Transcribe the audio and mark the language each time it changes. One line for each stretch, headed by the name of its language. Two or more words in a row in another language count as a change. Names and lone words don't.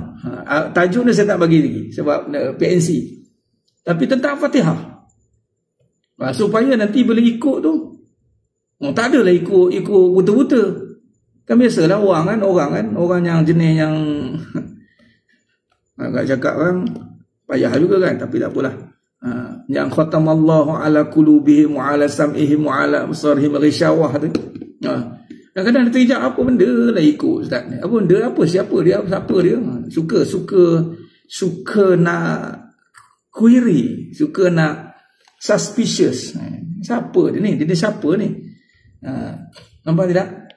Malay: Tajuk ni saya tak bagi lagi sebab PNC. Tapi tentang Al-Fatihah. Supaya nanti bila ikut tu, tak adalah ikut buta-buta. Kan biasalah orang yang jenis yang agak cakap kan payah juga kan, tapi tak apalah.
Arabic: Yang ختم الله على قلوبهم وعلى سمعهم وعلى أبصارهم غشاوة tu.
Malay: Kadang-kadang dia terhijab, apa benda lah ikut ustaz ni. Apa benda, siapa dia. Suka nak query, suka nak suspicious. Siapa dia ni? Dia siapa ni? Nampak tidak?